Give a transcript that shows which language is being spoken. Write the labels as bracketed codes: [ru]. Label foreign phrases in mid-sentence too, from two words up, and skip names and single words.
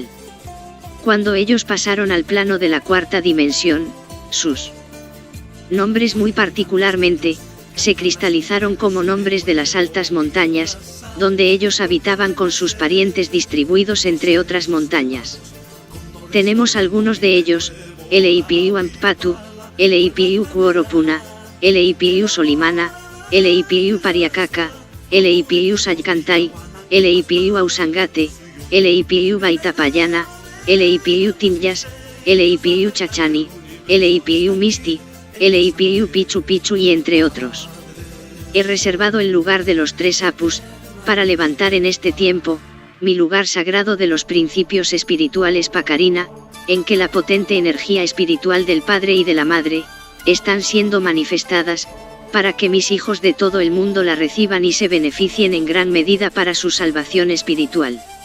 [es] Cuando ellos pasaron al plano de la cuarta dimensión, sus nombres muy particularmente, se cristalizaron como nombres de las altas montañas, donde ellos habitaban con sus parientes distribuidos entre otras montañas. Tenemos algunos de ellos: Leipiu Ampatu, Leipiu Kuoropuna, Leipiu Solimana, Leipiu Pariacaca, Leipiu Saykantai, Leipiu Ausangate, Leipiu Baitapayana, Leipiu Timyas, Leipiu Chachani, Leipiu Misti, Leipiu Pichu Pichu y entre otros. He reservado el lugar de los tres Apus, para levantar en este tiempo, mi lugar sagrado de los principios espirituales Pacarina, en que la potente energía espiritual del Padre y de la Madre, están siendo manifestadas, para que mis hijos de todo el mundo la reciban y se beneficien en gran medida para su salvación espiritual.